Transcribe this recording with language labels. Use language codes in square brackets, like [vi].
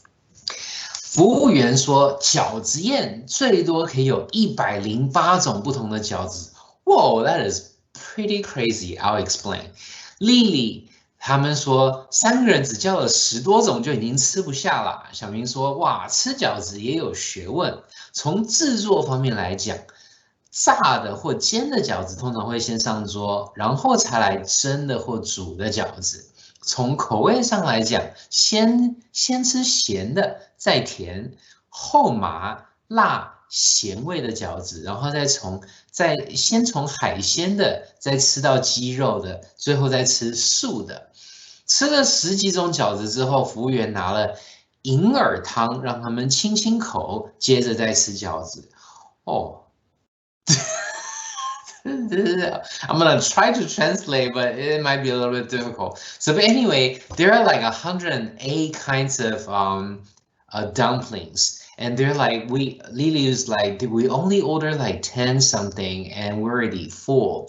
[zh] 服务员说，饺子宴最多可以有108种不同的饺子。 [en] Whoa, that is pretty crazy. I'll explain. [zh] Lily 他们说3个人只叫了10多种就已经吃不下了。小明说，哇，吃饺子也有学问。从制作方面来讲，炸的或煎的饺子通常会先上桌，然后才来蒸的或煮的饺子。从口味上来讲，先吃咸的，再甜，后麻辣咸味的饺子，然后先从海鲜的，再吃到鸡肉的，最后再吃素的。吃了10几种饺子之后，服务员拿了银耳汤让他们清清口，接着再吃饺子。哦。 [en] I'm gonna try to translate, but it might be a little bit difficult. So, but anyway, there are like 108 kinds of dumplings, and they're like Lily was like, did we only order like 10 something, and we're already full?